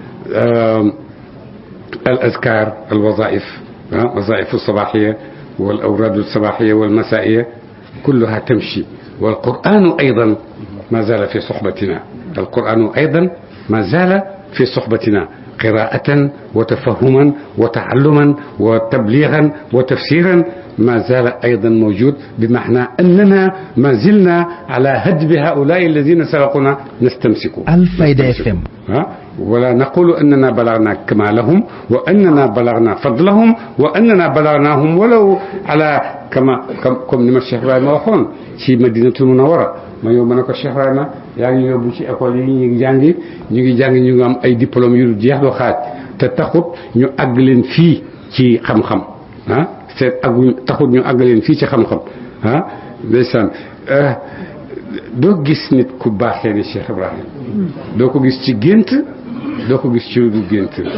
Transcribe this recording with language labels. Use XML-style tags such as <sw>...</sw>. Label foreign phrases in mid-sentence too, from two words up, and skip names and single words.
<ar>الأذكار الوظائف وظائف الصباحية والأوراد الصباحية والمسائية كلها تمشي والقرآن أيضا ما زال في صحبتنا القرآن أيضا ما زال في صحبتنا قراءة وتفهما وتعلما وتبليغا وتفسيرا ما زال أيضا موجود بمعنى أننا ما زلنا على هدب هؤلاء الذين سبقونا نستمسك الفايدة FM ولا نقول أننا بلغنا كمالهم وأننا بلغنا فضلهم وأننا بلغناهم ولو على</ar> <wo>comme ni ma Cheikh Ibrahima waxoon ci Madinatul Munawwara ma yow ma ne ko Cheikh Ibrahima yaa ngi yóbbu ci école yi ñu ngi jàngi ñu ngi am ay diplôme yu jeex doo xaaj te taxut ñu àgg leen fii ci xam-xam taxut ñu àgg leen fii ci xam-xam ndeysaan doo gis nit ku baaxee ni Cheikh Ibrahima doo ko gis ci gént doo ko gis ci lu du gént</wo>